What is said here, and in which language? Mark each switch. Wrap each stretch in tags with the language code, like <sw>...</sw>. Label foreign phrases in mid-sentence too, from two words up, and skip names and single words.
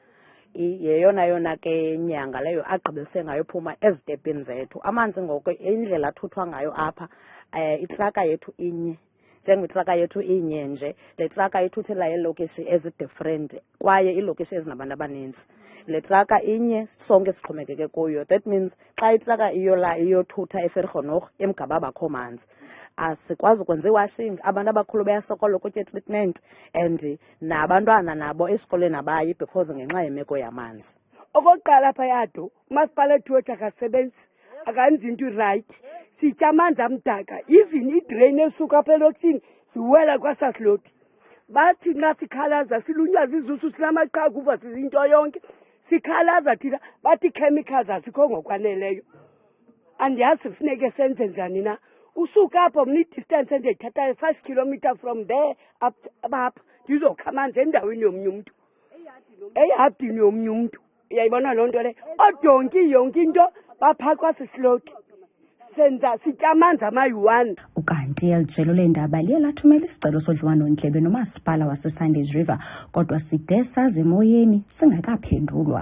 <xh>Yeyona ke nyanga leyo agqibelise ngayo phuma ezitepini zethu. Amanzi ngoku indlela athuthwa ngayo apha, itraka yethu inye. Njengetraka yethu inye nje, le traka ithuthela iilokishi ezi-different kwaye iilokishi ezinabantu abaninzi. Le traka inye sonke sixhomekeke kuyo.</xh> <en>That means</en> <xh>xa itraka iyothutha eVergenoeg emgaba bakho manzi, asikwazi ukwenza iwashing. Abantu abakhulu bayasokola ukutya</xh> <en>treatment and</en> <xh>nabantwana nabo esikolweni abayi because ngenxa yemeko yamanzi. Okokuqala apha e-Addo umasipala wethu akasebenzi, akanzi into right. Sitya amanzi amdaka, even idrain esuka apha elokishini ziwela kwasasiloti. Bathi nxa sikhalaza silunywa zizusu sinamaqhaguva sizinto yonke, sikhalaza thina bathi chemicals azikho ngokwaneleyo. Andiyazi funeke senze njani na. Usuka apho mna i-distance endiyithathayo 5</xh> <en>kilometers from there</en> <xh>apha ndizokha amanzi endaweni yomnye umntu, eyadini yomnye umntu. Uyayibona loo nto le? Odonki yonke into baphaa kwasisiloti. Senza sitya amanzi amayi-1. Ukanti elijelo leendaba liye lathumela isicelo sodliwano-ndlebe nomasipala waseSundays River, kodwa side saze emoyeni singakaphendulwa.</xh>